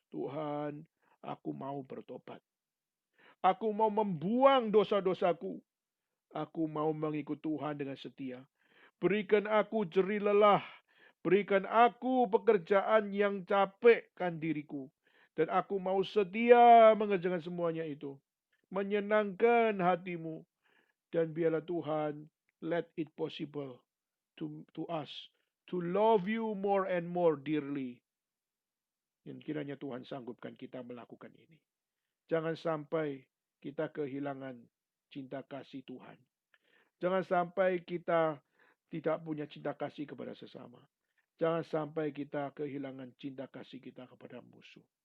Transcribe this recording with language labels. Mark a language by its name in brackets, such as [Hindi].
[Indonesian] Tuhan, aku mau bertobat. Aku mau membuang dosa-dosaku. Aku mau mengikut Tuhan dengan setia. Berikan aku jerih lelah. Berikan aku pekerjaan yang capekkan diriku. Dan aku mau setia mengerjakan semuanya itu. Menyenangkan hatimu. Dan biarlah Tuhan, [English] let it possible to us to love you more and more dearly. [Indonesian] Dan kiranya Tuhan sanggupkan kita melakukan ini. Jangan sampai kita kehilangan cinta kasih Tuhan. Jangan sampai kita tidak punya cinta kasih kepada sesama. Jangan sampai kita kehilangan cinta kasih kita kepada musuh.